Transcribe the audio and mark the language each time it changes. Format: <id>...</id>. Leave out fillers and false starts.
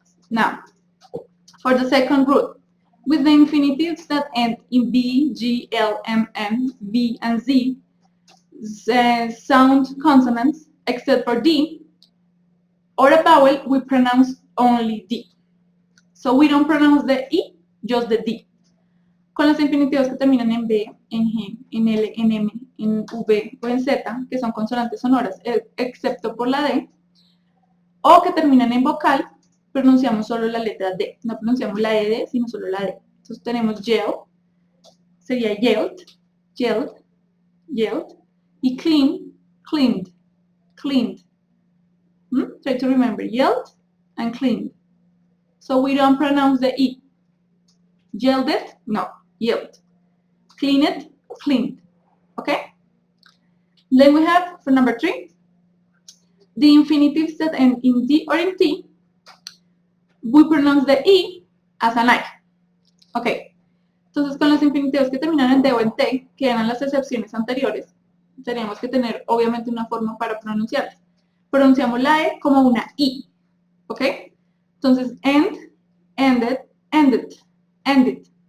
<en>Now, for the second rule, with the infinitives that end in B, G, L, M, N, V, and Z, sound consonants, except for D, or a vowel, we pronounce only D. So we don't pronounce the E, just the D.</en> <es>Con los infinitivos que terminan en B, en G, en L, en M, en V o en Z, que son consonantes sonoras, excepto por la D, o que terminan en vocal, pronunciamos solo la letra D. No pronunciamos la ED, sino solo la D. Entonces tenemos yell, sería yelled, y clean, cleaned.</es> <en>Try to remember, yelled and cleaned. So we don't pronounce the E. Yelled it? No, yelled. Clean it? Cleaned. Okay? Then we have, for number 3, the infinitives that end in D or in T, we pronounce the E as an I. Ok.</en> <es>Entonces, con los infinitivos que terminan en D o en T, que eran las excepciones anteriores, tenemos que tener, obviamente, una forma para pronunciarlas. Pronunciamos la E como una I. ¿Ok? Entonces, end, ended, ended.</es>